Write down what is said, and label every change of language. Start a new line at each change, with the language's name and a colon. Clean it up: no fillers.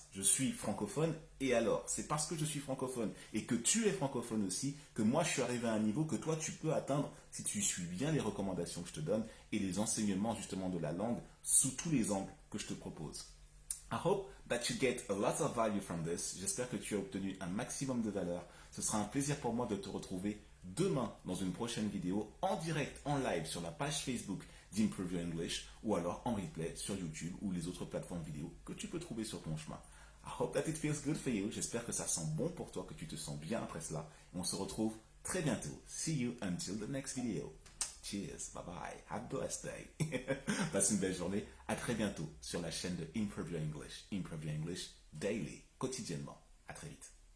French: Je suis francophone et alors? C'est parce que je suis francophone et que tu es francophone aussi que moi je suis arrivé à un niveau que toi tu peux atteindre si tu suis bien les recommandations que je te donne et les enseignements justement de la langue sous tous les angles que je te propose.
English: I hope that you get a lot of value from this.
French: J'espère que tu as obtenu un maximum de valeur. Ce sera un plaisir pour moi de te retrouver demain dans une prochaine vidéo en direct, en live sur la page Facebook d'Improve Your English ou alors en replay sur YouTube ou les autres plateformes vidéo que tu peux trouver sur ton chemin.
English: I hope that it feels good for you.
French: J'espère que ça sent bon pour toi, que tu te sens bien après cela. Et on se retrouve très bientôt.
English: See you until the next video. Cheers, bye bye, have a blessed day.
French: Passe une belle journée, à très bientôt sur la chaîne de Improve Your English Daily, quotidiennement. À très vite.